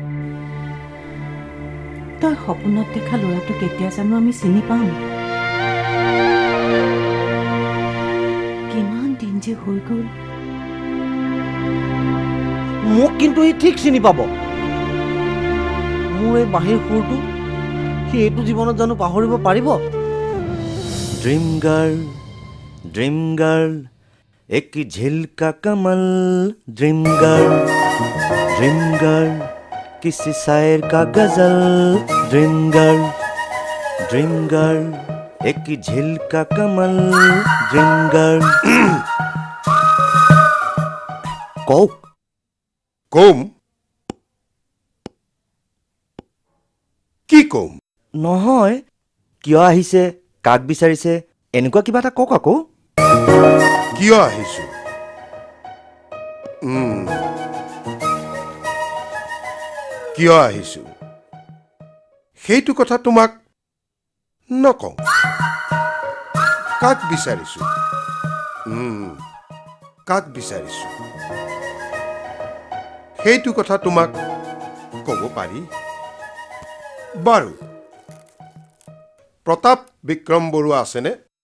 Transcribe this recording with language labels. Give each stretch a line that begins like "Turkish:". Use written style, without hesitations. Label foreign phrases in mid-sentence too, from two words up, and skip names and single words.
Assamese: তই সপোনত দেখা ল'ৰাটোক কেতিয়া জানো আমি চিনি পাম কিমান দিন যে হৈ গ'ল মোক কিন্তু সি ঠিক চিনি পাব মোৰ এই বাঁহীৰ সুৰটো সি এইটো জীৱনত জানো পাহৰিব পাৰিব
English: dream girl
Hindi: एक झिलका कमल
English: dream girl
Hindi: किसी शायर का गजल
English: dream girl
Hindi: एक झिलका कमल
English: dream girl
Assamese: কম কি কম নহয় কিয় আহিছে কাক বিচাৰিছে এনেকুৱা কিবা এটা কওক আকৌ কিয় আহিছো কিয় আহিছো সেইটো কথা তোমাক নকওঁ কাক বিচাৰিছো সেইটো কথা তোমাক ক'ব পাৰি বাৰু প্ৰতাপ বিক্ৰম বৰুৱা আছেনে